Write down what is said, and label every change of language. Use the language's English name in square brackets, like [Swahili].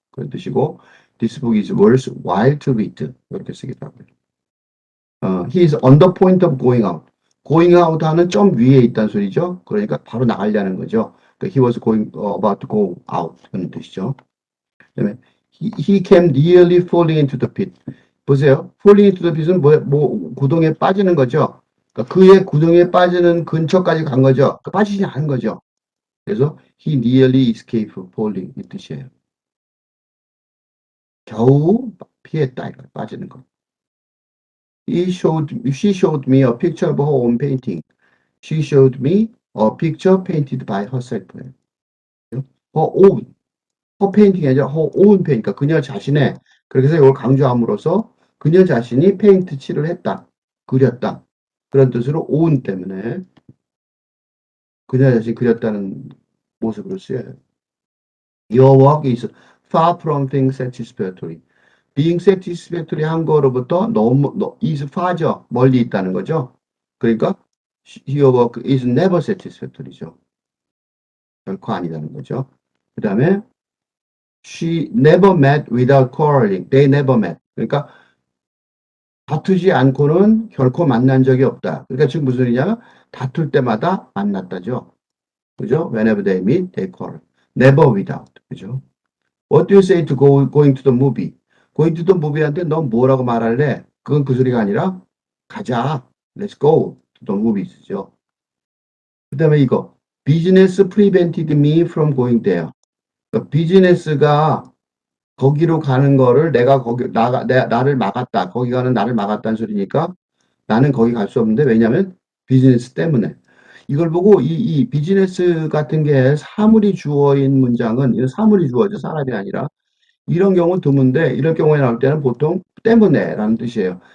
[Korean] 그런 뜻이고 [English] this book is worth while to read. [Korean] 이렇게 쓰기도 하고요. [English] He is on the point of going out. going out [Korean] 하는 점 위에 있다는 소리죠. 그러니까 바로 나가려는 거죠. 그러니까 [English] he was going about to go out [Korean] 그런 뜻이죠. 그다음에 [English] he came nearly falling into the pit. [Korean] 보세요. falling into the pit은 뭐 구덩이에 빠지는 거죠. 그러니까 그의 구덩이에 빠지는 근처까지 간 거죠. 그러니까 빠지지 않은 거죠. 그래서 [English] he nearly escaped falling [Korean] 이 뜻이에요. 겨우 피했다 이거 빠지는 거. [English] She showed me a picture of her own painting. She showed me a picture painted by herself. her own, her painting이 아니라 her own painting. [Korean] 그러니까 그녀 자신의 그렇게 해서 이걸 강조함으로써 그녀 자신이 페인트 칠을 했다. 그렸다. 그런 뜻으로 own 때문에 그녀 자신이 그렸다는 모습으로 쓰여요. [English] Your work is far from being satisfactory. being satisfactory [Korean] 한 거로부터 너무 [English] is far죠. [Korean] 멀리 있다는 거죠. 그러니까 [English] your work is never satisfactory죠. [Korean] 결코 아니라는 거죠. 그 다음에 [English] she never met without quarreling. They never met. [Korean] 그러니까 다투지 않고는 결코 만난 적이 없다. 그러니까 지금 무슨 소리냐? 다툴 때마다 만났다죠. 그죠? [English] Whenever they meet, they quarrel. Never without. [Korean] 그죠? [English] What do you say to going to the movie? going to the movie [Korean] 한테 넌 뭐라고 말할래? 그건 그 소리가 아니라 가자. [English] Let's go to the movies죠. [Korean] 그 다음에 이거 [English] business prevented me from going there. [Korean] 그러니까 비즈니스가 거기로 가는 거를 내가 나를 막았다. 거기 가는 나를 막았다는 소리니까 나는 거기 갈 수 없는데 왜냐하면 비즈니스 때문에. 이걸 보고 이 비즈니스 같은 게 사물이 주어인 문장은 이건 사물이 주어져 사람이 아니라 이런 경우는 드문데 이럴 경우에 나올 때는 보통 때문에라는 뜻이에요.